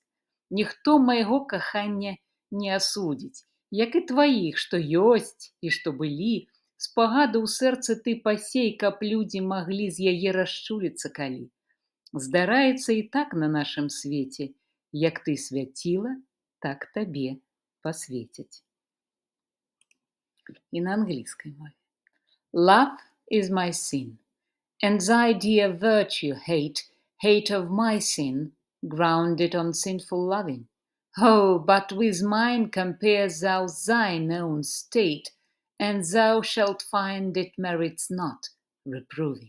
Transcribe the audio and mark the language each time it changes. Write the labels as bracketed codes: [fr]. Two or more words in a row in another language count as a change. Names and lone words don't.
[be] Ніхто майго кахання не асудзіць, як і тваіх, што ёсць і што былі, спагаду ў сэрцы ты пасей, каб людзі маглі з яе расчуліцца калі. Здараецца і так на нашым свеце, як ты свяціла, так табе пасвеціць. І на англійскай мове. [en] Love is my sin, and thy dear virtue hate of my sin, grounded on sinful loving. Oh, but with mine compare thou thine own state, and thou shalt find it merits not reproving.